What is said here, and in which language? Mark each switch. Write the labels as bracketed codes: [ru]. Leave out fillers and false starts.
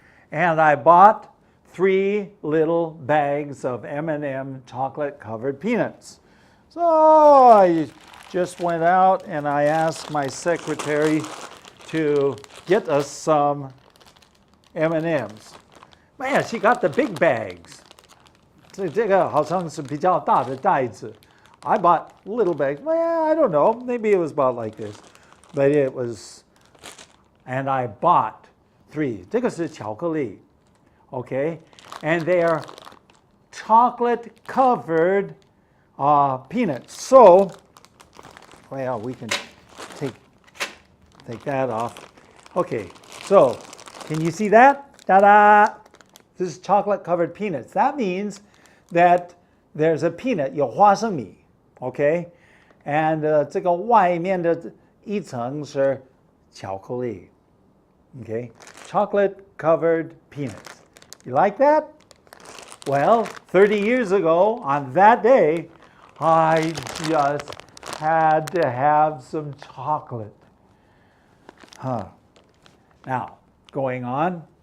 [en] And I bought 3 little bags of M&M chocolate covered peanuts. So I just went out and I asked my secretary to get us some M&Ms. Man, she got the big bags. [zh] 这个好像是比较大的袋子. [en] I bought little bags. Well, I don't know. Maybe it was about like this. But it was, and I bought 3. [zh] 这个是巧克力, okay? [en] And they are chocolate covered peanuts. So, well, we can take that off. Okay, so can you see that? Ta-da! This is chocolate covered peanuts. That means that there's a peanut, [zh] 有花生米, [en] okay? [zh] And 这个外面的一层是巧克力, okay? [en] Chocolate covered peanuts. You like that? Well, 30 years ago, on that day, I just had to have some chocolate. Now, going on.